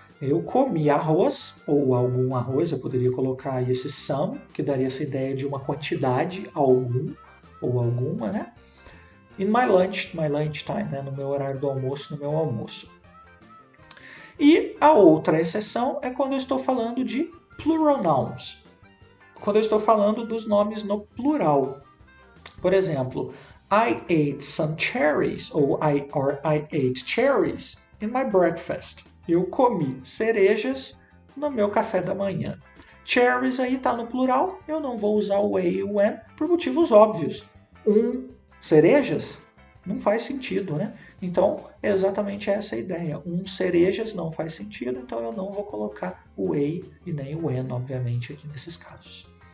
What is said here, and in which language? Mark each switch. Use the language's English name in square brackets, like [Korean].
[Portuguese] Eu comi arroz, ou algum arroz, eu poderia colocar aí esse some, que daria essa ideia de uma quantidade, algum, ou alguma, né? [English] In my lunchtime, [Portuguese] né? No meu horário do almoço, no meu almoço. E a outra exceção é quando eu estou falando de plural nouns. Quando eu estou falando dos nomes no plural. Por exemplo, [English] I ate some cherries, ou I ate cherries in my breakfast. [Portuguese] Eu comi cerejas no meu café da manhã. Cherries aí está no plural, eu não vou usar o a e o an por motivos óbvios. Cerejas não faz sentido, né? Então, é exatamente essa a ideia. Cerejas não faz sentido, então eu não vou colocar o a e nem o an, obviamente, aqui nesses casos.